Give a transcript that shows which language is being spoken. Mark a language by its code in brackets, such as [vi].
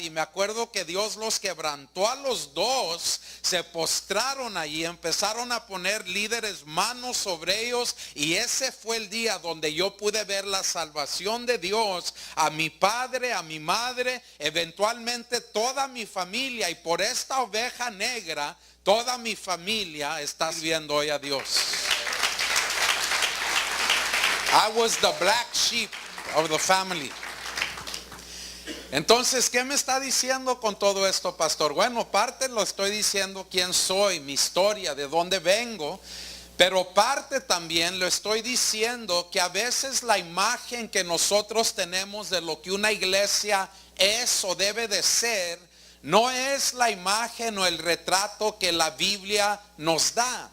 [es] Y me acuerdo que Dios los quebrantó a los dos, se postraron allí, empezaron a poner líderes manos sobre ellos. Y ese fue el día donde yo pude ver la salvación de Dios a mi padre, a mi madre, eventualmente toda mi familia. Y por esta oveja negra, toda mi familia está sirviendo hoy a Dios. [en] I was the black sheep of the family. [es] Entonces, ¿qué me está diciendo con todo esto, pastor? Bueno, parte lo estoy diciendo quién soy, mi historia, de dónde vengo. Pero parte también lo estoy diciendo que a veces la imagen que nosotros tenemos de lo que una iglesia es o debe de ser, no es la imagen o el retrato que la Biblia nos da.